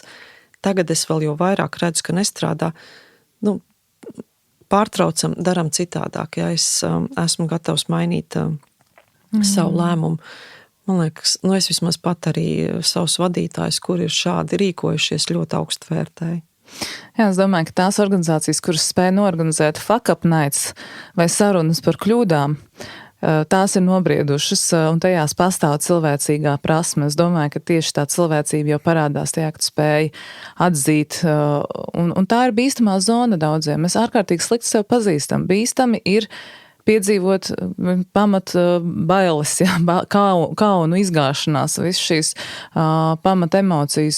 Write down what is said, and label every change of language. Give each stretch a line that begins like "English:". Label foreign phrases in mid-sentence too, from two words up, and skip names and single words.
Latvian: Tagad es vēl jau vairāk redzu, ka nestrādā. Pārtraucam, daram citādāk. Ja es esmu gatavs mainīt savu lēmumu. Man liekas, es vismaz pat arī savus vadītājus, kuri ir šādi rīkojušies, ļoti augstu vērtēju. Jā, es domāju, ka tās organizācijas, kuras spēj norganizēt
English: fuck-up nights
Latvian: vai sarunas par kļūdām, tās ir nobriedušas un tajās pastāv cilvēcīgā prasme. Es domāju, ka tieši tā cilvēcība jau parādās tajā, ka tu spēj atzīt, un tā ir bīstamā zona daudziem. Mēs ārkārtīgi slikti sev pazīstam. Bīstami ir piedzīvot pamat bailes, kaunu izgāšanās, visas šīs pamat emocijas.